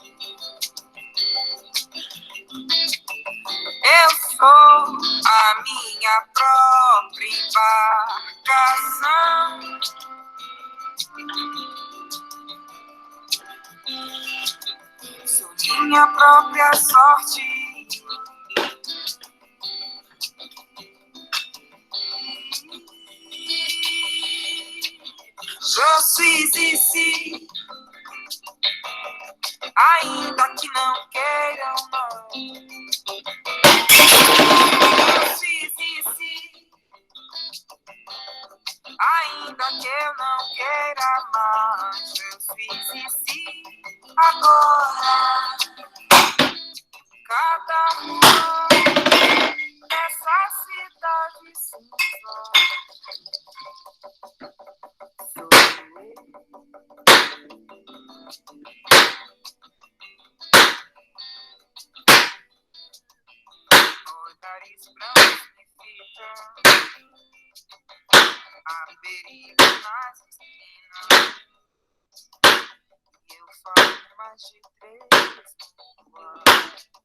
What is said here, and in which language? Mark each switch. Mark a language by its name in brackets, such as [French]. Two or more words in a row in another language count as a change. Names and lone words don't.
[Portuguese] Eu sou a minha própria embarcação. Sou minha própria sorte. [French] Je suis ici, [Portuguese] ainda que não queiram, não. [French] Je suis ici, [Portuguese] ainda que eu não queira mais. [French] Je suis ici, [Portuguese] agora. Cada rua dessa cidade cinza. Olhares brancos me fitam, há perigo nas esquinas, e eu falo mais de 3 línguas.